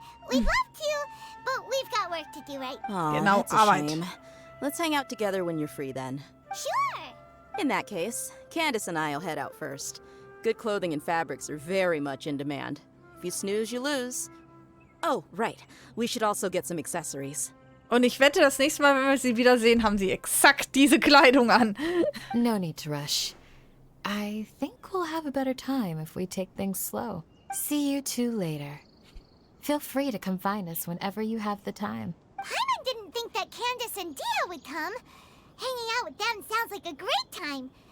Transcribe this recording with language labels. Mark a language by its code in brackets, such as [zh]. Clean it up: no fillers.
[en] We'd love to, but we've got work to do, right? Oh, that's a shame. Let's hang out together when you're free then. Sure! In that case, Candace and I'll head out first. Good clothing and fabrics are very much in demand. If you snooze, you lose. Oh, right. We should also get some accessories. [de] Und ich wette, das nächste Mal, wenn wir sie wiedersehen, haben sie exakt diese Kleidung an. [en] No need to rush. I think we'll have a better time if we take things slow. See you two later. Feel free to come find us whenever you have the time. Paimon didn't think that Candace and Dia would come. Hanging out with them sounds like a great time.